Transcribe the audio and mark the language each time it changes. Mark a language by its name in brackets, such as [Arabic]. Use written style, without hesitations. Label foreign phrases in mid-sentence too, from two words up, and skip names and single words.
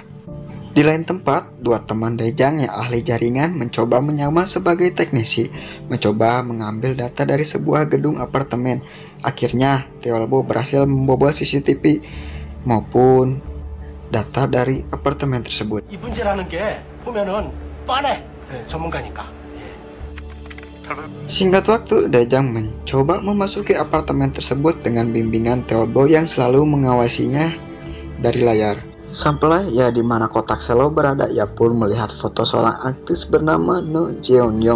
[Indonesian] Di lain tempat, dua teman Daejang yang ahli jaringan mencoba menyamar sebagai teknisi, mencoba mengambil data dari sebuah gedung apartemen. Akhirnya, Teolbo berhasil membobol CCTV maupun data dari apartemen tersebut. [Korean] 이 문제라는 게 보면은 뻔해. 전문가니까. [Indonesian] Singkat waktu, Daejang mencoba memasuki apartemen tersebut dengan bimbingan Teolbo yang selalu mengawasinya dari layar. Sampai ya di mana kotak cello berada, ia pun melihat foto seorang artis bernama No Jeon-young.